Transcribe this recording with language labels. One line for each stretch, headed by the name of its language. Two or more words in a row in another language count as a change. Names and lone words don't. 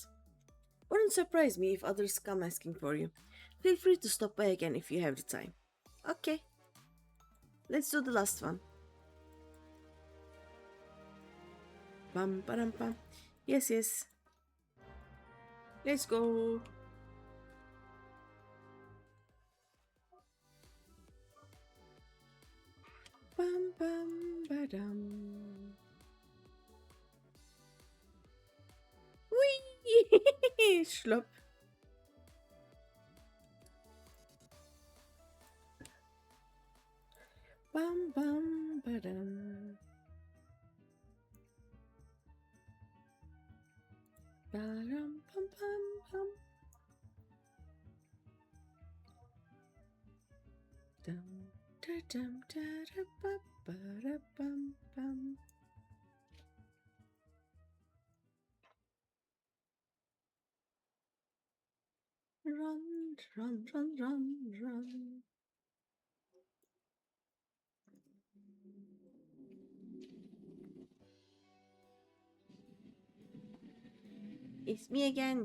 English: Wouldn't surprise me if others come asking for you. Feel free to stop by again if you have the time. Okay. Let's do the last one. Bam bam bam. Yes, yes. Let's go. Bam bam badam. Whee! Schlop. Bam bam badam. Badam bam bam bam. Dum da dum da da ba ba da bam bam. Run, run, run, run, run. It's me again.